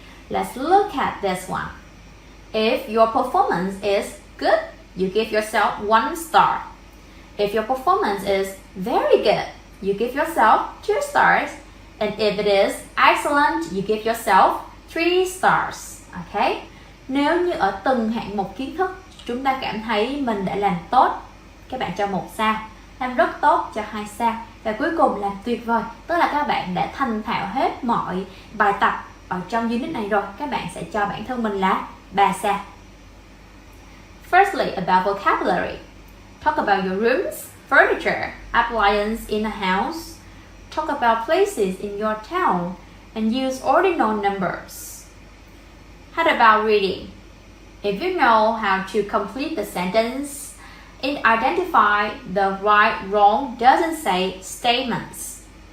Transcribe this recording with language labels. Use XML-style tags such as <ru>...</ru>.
<en>Let's look at this one. If your performance is good, you give yourself 1 star. If your performance is very good, you give yourself 2 stars. And if it is excellent, you give yourself 3 stars. Okay?</en> <vi>Nếu như ở từng hạng mục kiến thức chúng ta cảm thấy mình đã làm tốt, các bạn cho 1 sao. Làm rất tốt cho 2 sao. Và cuối cùng làm tuyệt vời, tức là các bạn đã thành thạo hết mọi bài tập ở trong unit này rồi, các bạn sẽ cho bản thân mình là 3 sao.</vi> <en>Firstly, about vocabulary. Talk about your rooms, furniture, appliances in a house. Talk about places in your town and use ordinal numbers. How about reading? If you know how to complete the sentence, identify the right, wrong, doesn't say statements.</en>